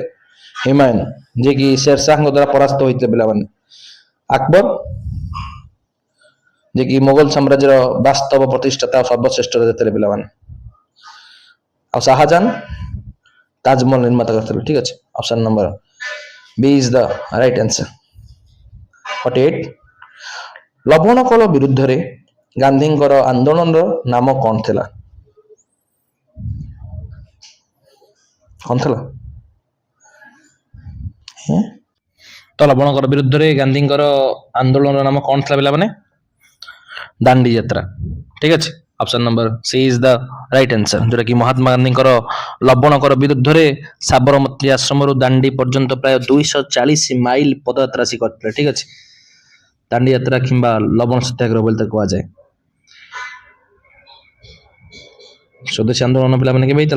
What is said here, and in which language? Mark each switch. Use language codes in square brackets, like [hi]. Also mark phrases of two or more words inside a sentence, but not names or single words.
[or] ହୁମାୟୁନ, ଯିଏକି ଶେରଶାହଙ୍କ ଦ୍ୱାରା ପରାସ୍ତ ହୋଇଥିଲେ ପିଲାମାନେ। ଆକବର, ଯିଏକି ମୋଗଲ ସାମ୍ରାଜ୍ୟର ବାସ୍ତବ ପ୍ରତିଷ୍ଠାତା ସର୍ବଶ୍ରେଷ୍ଠ ରାଜା ଥିଲେ ପିଲାମାନେ। ଆଉ ଶାହାଜାହାନ ତାଜମହଲ ନିର୍ମାତା କରିଥିଲେ। ଠିକ ଅଛି, [en] option number B is the right answer. 48, [or] ଲବଣ କଳ ବିରୁଦ୍ଧରେ ଗାନ୍ଧୀଙ୍କର ଆନ୍ଦୋଳନର ନାମ କଣ ଥିଲା? କଣ ଥିଲା? ତ ଲବଣ କର ବିରୁଦ୍ଧରେ ଗାନ୍ଧୀଙ୍କର ଆନ୍ଦୋଳନର ନାମ କଣ ଥିଲା ପିଲାମାନେ? ଦାଣ୍ଡି ଯାତ୍ରା। ଠିକ ଅଛି, [en] option number C is the right answer, [or] ଯୋଉଟା କି ମହାତ୍ମା ଗାନ୍ଧୀଙ୍କର ଲବଣ କର ବିରୁଦ୍ଧରେ ସାବରମତୀ ଆଶ୍ରମରୁ ଦାଣ୍ଡି ପର୍ଯ୍ୟନ୍ତ ପ୍ରାୟ 240 ମାଇଲ ପଦଯାତ୍ରା ସେ କରିଥିଲେ। ଠିକ ଅଛି, ଦାଣ୍ଡି ଯାତ୍ରା କିମ୍ବା ଲବଣ ସତ୍ୟାଗ୍ରହ ବୋଲି ତାକୁ କୁହାଯାଏ। ସ୍ୱଦେଶୀ ଆନ୍ଦୋଳନ ପିଲାମାନେ କେବେ ହେଇଥିଲା?